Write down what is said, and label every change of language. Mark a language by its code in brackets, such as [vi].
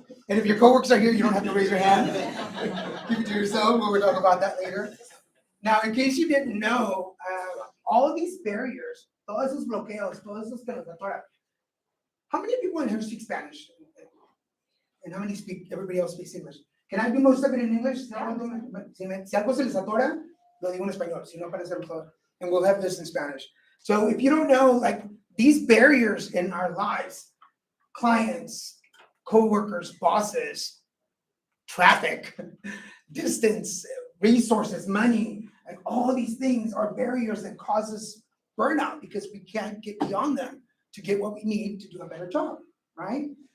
[en] And if your co-workers are here, you don't have to raise your hand. Keep it to yourself, we'll talk about that later. Now, in case you didn't know, all of these barriers, [es] todos esos bloqueos, todos esos que nos atoran. [en] How many people in here speak Spanish? And how many speak, everybody else speaks English? Can I do most of it in English? [es] Si algo se les atora, lo digo en español, si no para hacerlo todo. [en] And we'll have this in Spanish. So if you don't know, like these barriers in our lives, clients, co-workers, bosses, traffic, distance, resources, money, like all these things are barriers that cause us burnout because we can't get beyond them to get what we need to do a better job, right?